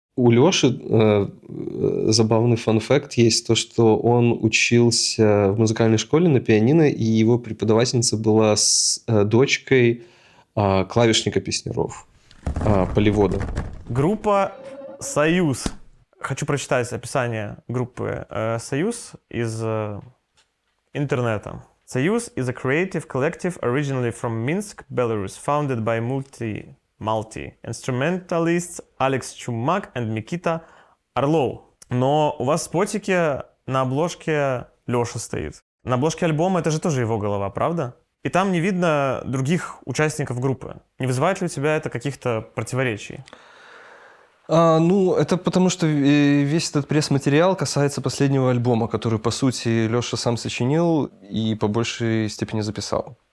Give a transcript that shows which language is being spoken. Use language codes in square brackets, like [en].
[ru] У Лёши забавный фан-факт есть то, что он учился в музыкальной школе на пианино, и его преподавательница была с дочкой клавишника песняров, Поливода. Группа «Союз». Хочу прочитать описание группы «Союз» из интернета. [en] «Союз is a creative collective originally from Minsk, Belarus, founded by multi-instrumentalists Alex Чумак and Mikita Орлов». [ru] Но у вас в спотике на обложке Лёша стоит. На обложке альбома это же тоже его голова, правда? И там не видно других участников группы. Не вызывает ли у тебя это каких-то противоречий? Ну, это потому, что весь этот пресс-материал касается последнего альбома, который, по сути, Лёша сам сочинил и по большей степени записал.